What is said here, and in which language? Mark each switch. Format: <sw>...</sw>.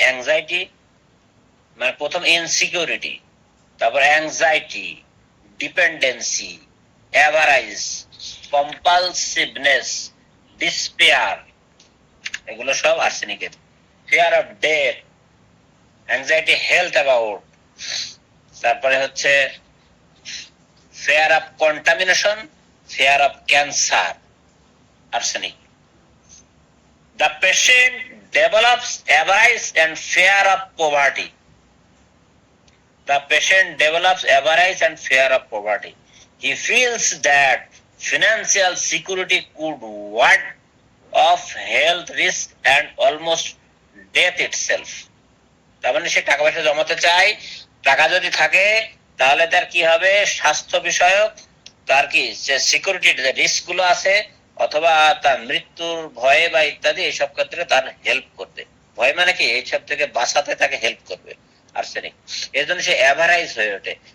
<bn>Anxiety, মানে প্রথম insecurity, তারপর অ্যাংজাইটি, ডিপেন্ডেন্সি, এভারাইজ, কম্পালসিভনেস, ডিসপেয়ার, এগুলো সব আর্সেনিকের।</bn> <en>fear of death, anxiety health about,</en> <bn>তারপরে হচ্ছে</bn> <en>Fear of contamination, fear of cancer, arsenic. The patient develops avarice and fear of poverty. The patient develops avarice and fear of poverty. He feels that financial security could ward off health risk and almost death itself.</en> <bn>তার মানে সে টাকা পয়সা জমাতে চায়, টাকা যদি থাকে তাহলে তার কি হবে? স্বাস্থ্য বিষয়ক তার কি যে সিকিউরিটি রিস্ক গুলো আছে, অথবা তার মৃত্যুর ভয়ে বা ইত্যাদি, এইসব ক্ষেত্রে তার হেল্প করবে। ভয় মানে কি? এইসব থেকে বাঁচাতে তাকে হেল্প করবে আর্সেনিক। এর জন্য সে অ্যাভারাইজ হয়ে ওঠে।</bn>